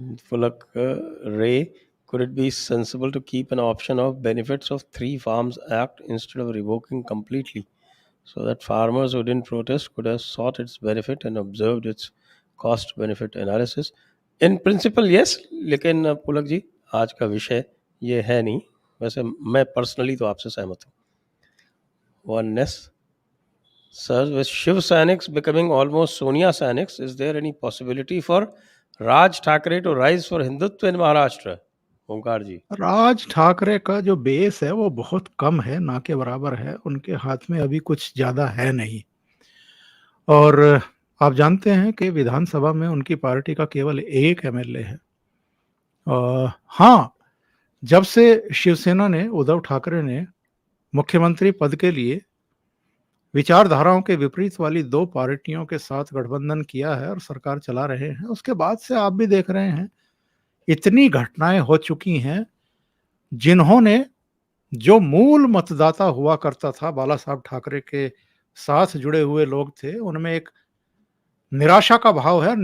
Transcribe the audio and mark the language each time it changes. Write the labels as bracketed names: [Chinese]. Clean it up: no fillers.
[English] Fulak Ray, could it be sensible to keep an option of benefits of Three Farms Act instead of revoking completely, so that farmers who didn't protest could have sought its benefit and observed its cost benefit analysis? In principle yes, [Hindi] लेकिन पुलक जी आज का विषय ये है नहीं। वैसे मैं personally तो आपसे सहमत हूँ। [English] Oneness. Sir, with Shiv Sainiks becoming almost Sonia Sainiks, is there any possibility for Raj Thackeray to rise for Hindutva in Maharashtra? [Hindi] ओंकार जी। राज ठाकरे का जो बेस है वो बहुत कम है, ना के बराबर है, उनके हाथ में अभी कुछ ज़्यादा है नहीं। और आप जानते हैं कि विधानसभा में उनकी पार्टी का केवल 1 एमएलए है। हाँ, जब से शिवसेना ने, उद्धव ठाकरे ने मुख्यमंत्री पद के लिए विचारधाराओं के विपरीत वाली 2 पार्टियों के साथ गठबंधन किया है और सरकार चला रहे हैं, उसके बाद से आप भी देख रहे हैं, इतनी घटनाएँ हो चुकी हैं, जिन्होंने, जो मूल मतदाता हुआ करता था, बाला साहब ठाकरे के साथ जुड़े हुए लोग थे, उनमें एक निराशा का भाव है।